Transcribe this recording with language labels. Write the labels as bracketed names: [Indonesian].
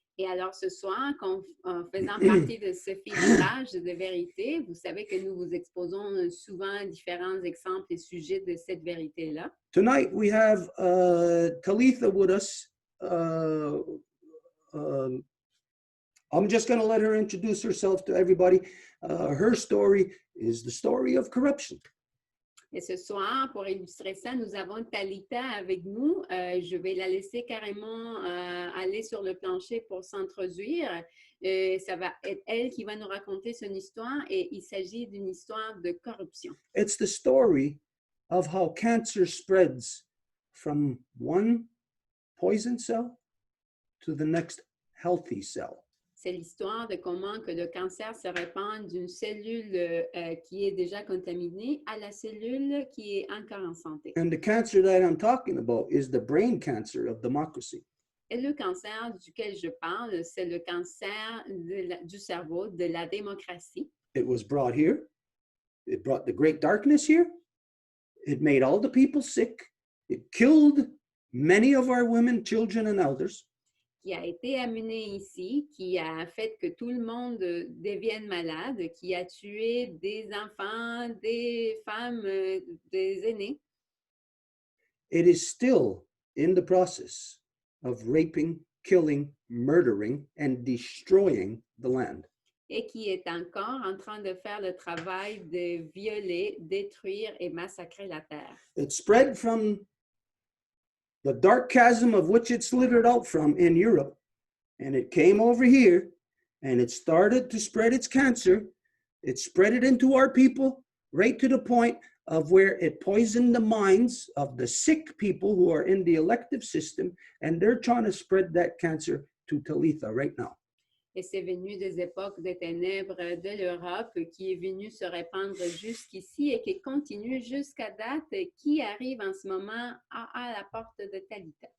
[French] Et alors ce soir, en faisant partie de ce filtrage de vérité, vous savez que nous vous exposons souvent différents exemples et sujets de cette vérité-là. [English] Tonight we have Talitha with us. I'm just going to let her introduce herself to everybody. Her story is the story of corruption. [French] Et ce soir, pour illustrer ça, nous avons Talitha avec nous. Je vais la laisser carrément aller sur le plancher pour s'introduire. Ça va être elle qui va nous raconter son histoire et il s'agit d'une histoire de corruption. [English] It's the story of how cancer spreads from one poison cell to the next healthy cell. [French] C'est l'histoire de comment que le cancer se répand d'une cellule qui est déjà contaminée à la cellule qui est encore en santé. [English] And the cancer that I'm talking about is the brain cancer of democracy. [French] Et le cancer duquel je parle, c'est le cancer du cerveau, de la démocratie. [English] It was brought here. It brought the great darkness here. It made all the people sick. It killed many of our women, children, and elders. [French] Qui a été amené ici, qui a fait que tout le monde devienne malade, qui a tué des enfants, des femmes, des aînés. [English] It is still in the process of raping, killing, murdering, and destroying the land. [French] Et qui est encore en train de faire le travail de violer, détruire et massacrer la terre. [English] It spread from the dark chasm of which it slithered out from in Europe, and it came over here, and it started to spread its cancer. It spread it into our people, right to the point of where it poisoned the minds of the sick people who are in the elective system, and they're trying to spread that cancer to Talitha right now. [French] Et c'est venu des époques des ténèbres de l'Europe qui est venu se répandre jusqu'ici et qui continue jusqu'à date et qui arrive en ce moment à la porte de Talitha.